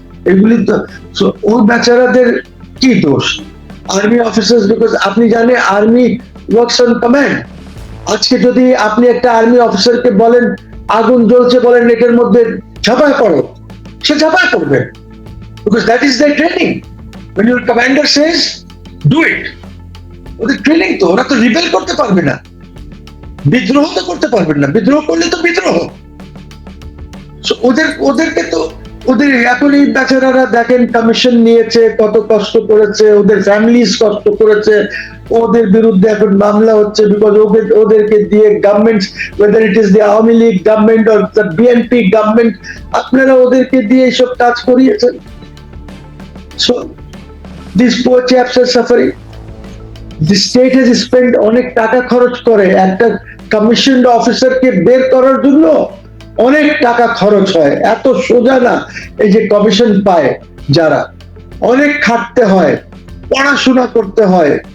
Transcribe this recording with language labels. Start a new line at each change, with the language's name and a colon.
Bangla: এগুলি তো ওই বেচারাদের কি দোষ? আর্মি অফিসার্স, বিকজ আপনি জানেন
English: Army works on command.
Bangla: আজকে যদি আপনি একটা আর্মি অফিসারকে বলেন আগুন জ্বলছে, বলেন এটার মধ্যে ঝাঁপায় পড়ো, সে ঝাঁপায় পড়বে,
English: because that is their training. When your commander says do it,
Bangla: ওদের ট্রেনিং তো। ওরা তো রিবেল করতে পারবে না, বিদ্রোহ তো করতে পারবেন না। বিদ্রোহ করলে তো বিদ্রোহ। ওদেরকে তো ওদের এখন এই বেচারারা দেখেন কমিশন নিয়েছে, কত কষ্ট করেছে, ওদের ফ্যামিলিজ কষ্ট করেছে, ওদের বিরুদ্ধে এখন মামলা হচ্ছে বিকজ ওদেরকে দিয়ে government,
English: whether it is the
Bangla: Awami League government or the BNP government, আপনারা ওদেরকে দিয়ে এইসব কাজ করিয়েছেন।
English: So these poor chaps are suffering. The state has spent
Bangla: অনেক টাকা খরচ করে একটা কমিশনড অফিসারকে বের করার জন্য, অনেক টাকা খরচ হয়। এত সোজা না এই যে কমিশন পায় যারা, অনেক খাটতে হয়, পড়াশোনা করতে হয়।